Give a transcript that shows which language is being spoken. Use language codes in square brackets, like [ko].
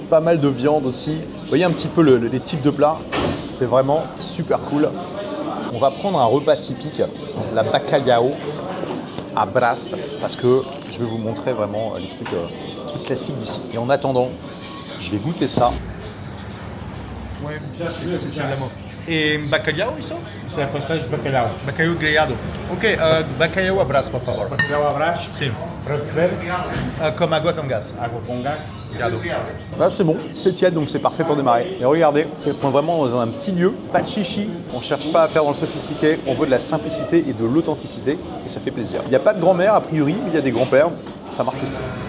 [fr] Pas mal de viande aussi. Vous voyez un petit peu les types de plats, c'est vraiment super cool. On va prendre un repas typique, la bacalhau à brasse, parce que je vais vous montrer vraiment les trucs classiques d'ici. Et en attendant, je vais goûter ça. [pt] especialmente. Bacalhau, isso? Isso é pastéis de bacalhau. Bacalhau grelhado. Ok, bacalhau abraço, por favor. Bacalhau à brás. Sim. Para beber, [fr] Comme [pt] água com gás. água com gás. Obrigado. [fr] Là c'est bon, c'est tiède donc c'est parfait pour démarrer. Et regardez, on est vraiment dans un petit lieu, pas de chichi, on cherche pas à faire dans le sophistiqué, on veut de la simplicité et de l'authenticité et ça fait plaisir. Il n'y a pas de grand-mère a priori, mais il y a des grands-pères, ça marche aussi.